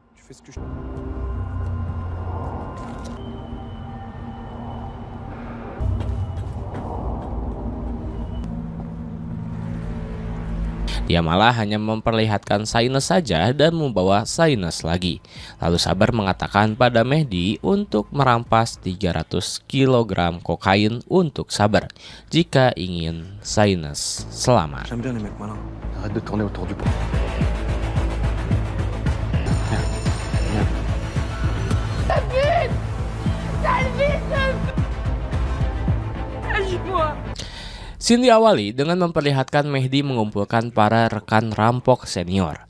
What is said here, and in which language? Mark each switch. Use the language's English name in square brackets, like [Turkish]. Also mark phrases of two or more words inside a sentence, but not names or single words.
[Indonesian] Dia malah hanya memperlihatkan Saines saja dan membawa Saines lagi. Lalu Sabar mengatakan pada Mehdi untuk merampas 300 kg kokain untuk Sabar jika ingin Saines selamat. [French] J'aime bien les mecs malins. Arrête de tourner autour du pot. [Indonesian] Scene diawali dengan memperlihatkan Mehdi mengumpulkan para rekan rampok senior.